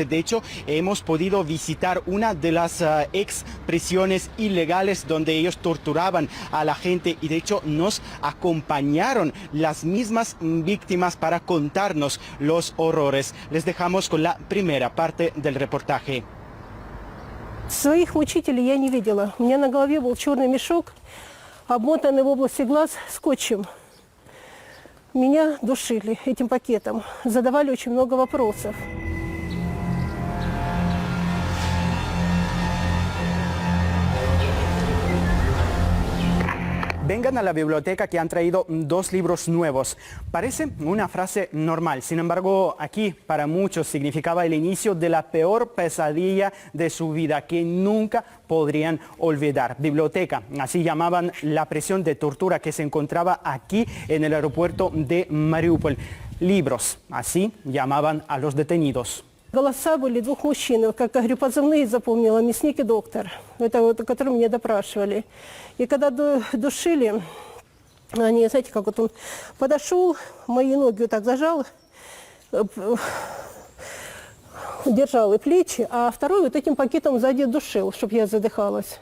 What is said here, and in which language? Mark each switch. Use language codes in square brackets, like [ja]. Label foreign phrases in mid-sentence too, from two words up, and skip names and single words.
[es] De hecho, hemos podido visitar una de las ex prisiones ilegales donde ellos torturaban a la gente y de hecho nos acompañaron las mismas víctimas para contarnos los horrores. Les dejamos con la primera parte del reportaje. [ru] Своих мучителей я не видела. У меня на голове был черный мешок, обмотанный в области глаз скотчем. Меня душили этим пакетом, задавали очень много вопросов. [es] Vengan a la biblioteca que han traído 2 libros nuevos. Parece una frase normal, sin embargo, aquí para muchos significaba el inicio de la peor pesadilla de su vida que nunca podrían olvidar. Biblioteca, así llamaban la prisión de tortura que se encontraba aquí en el aeropuerto de Mariupol. Libros, así llamaban a los detenidos. [ru] Голоса были 2 мужчин, как я говорю, позывные запомнила, мясник и доктор, это вот, которые меня допрашивали. И когда душили, они, знаете, как вот он подошел, мои ноги вот так зажал, держал и плечи, а второй вот этим пакетом сзади душил, чтобы я задыхалась.